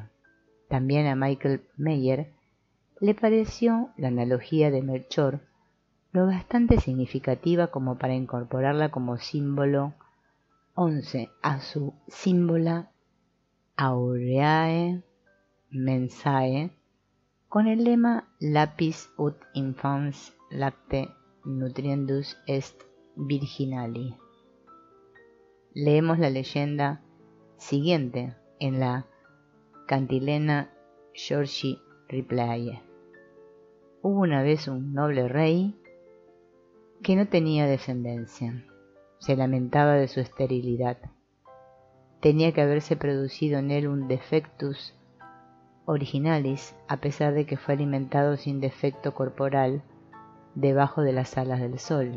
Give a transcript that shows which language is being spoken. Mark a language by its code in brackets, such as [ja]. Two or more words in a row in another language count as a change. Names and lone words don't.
[es] También a Michael Meyer le pareció la analogía de Melchor lo bastante significativa como para incorporarla como símbolo 11 a su símbola Aureae Mensae, con el lema [la] Lapis ut infans lacte nutriendus est virginali. [es] Leemos la leyenda siguiente en la cantilena George Ripley. Hubo una vez un noble rey que no tenía descendencia. Se lamentaba de su esterilidad. Tenía que haberse producido en él un [la] defectus originalis, [es] a pesar de que fue alimentado sin defecto corporal debajo de las alas del sol.